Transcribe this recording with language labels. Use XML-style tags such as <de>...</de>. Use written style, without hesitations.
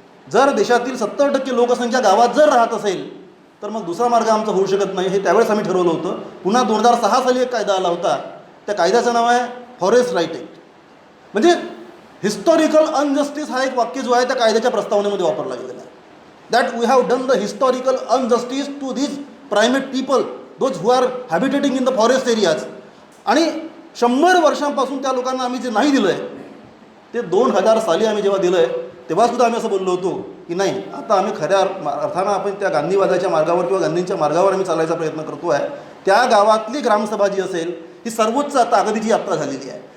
<mr>जर देशातील 70% लोकसंख्या गावात जर राहत असेल तर मग दुसरा मार्ग आमचा होऊ शकत नाही. हे त्यावेळेस आम्ही ठरवलं होतं. पुन्हा 2006 साली एक कायदा आला होता. त्या कायद्याचं नाव आहे फॉरेस्ट राईट ॲक्ट. म्हणजे हिस्टॉरिकल अनजस्टिस हा एक वाक्य जो आहे त्या कायद्याच्या प्रस्तावनेमध्ये वापरला गेलेला आहे.</mr> <en>That we have done the historical injustice to these primate people, those who are habitating in the forest areas.</en> <mr>आणि 100 वर्षांपासून त्या लोकांना आम्ही जे नाही दिलं आहे ते 2000 साली आम्ही जेव्हा दिलं आहे तेव्हासुद्धा आम्ही असं बोललो होतो की नाही, आता आम्ही खऱ्या अर्थानं आपण त्या गांधीवादाच्या मार्गावर किंवा गांधींच्या मार्गावर आम्ही चालायचा प्रयत्न करतो आहे. त्या गावातली ग्रामसभा जी असेल ही सर्वोच्च ताकदीची यात्रा झालेली आहे.</mr>